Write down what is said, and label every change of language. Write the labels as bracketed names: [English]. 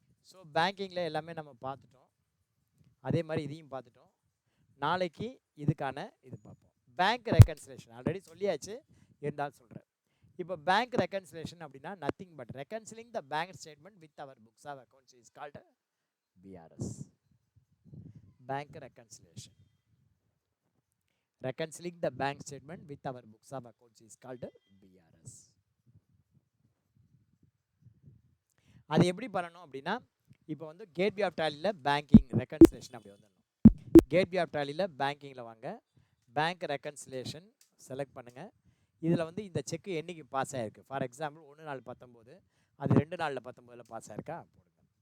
[Tamil] So பேங்கிங்கில் எல்லாமே நம்ம பார்த்துட்டோம், அதே மாதிரி இதையும் பார்த்துட்டோம். நாளைக்கு இதுக்கான இது பார்ப்போம். பேங்க் ரெக்கன்சிலேஷன் ஆல்ரெடி சொல்லியாச்சு, இருந்தாலும் சொல்கிறேன். [English] இப்போ bank reconciliation அப்படின்னா nothing but reconciling the bank statement with our books of accounts is called BRS. [Tamil] Bank reconciliation. [English] Reconciling the bank statement with our books of accounts is called BRS. [Tamil] அது எப்படி பண்ணணும் அப்படின்னா இப்போ வந்து கேட்வே ஆஃப் டாலியில் பேங்கிங் ரெக்கன்சிலேஷன் அப்படி வந்துடணும். Gateway of டாலியில் பேங்கிங்கில் வாங்க, bank reconciliation select பண்ணுங்கள். இதில் வந்து இந்த செக்கு என்றைக்கு பாஸ் ஆகிருக்கு, ஃபார் எக்ஸாம்பிள் 1/4/19, அது 2/4/19 பாஸ் ஆகிருக்கா போடுங்க.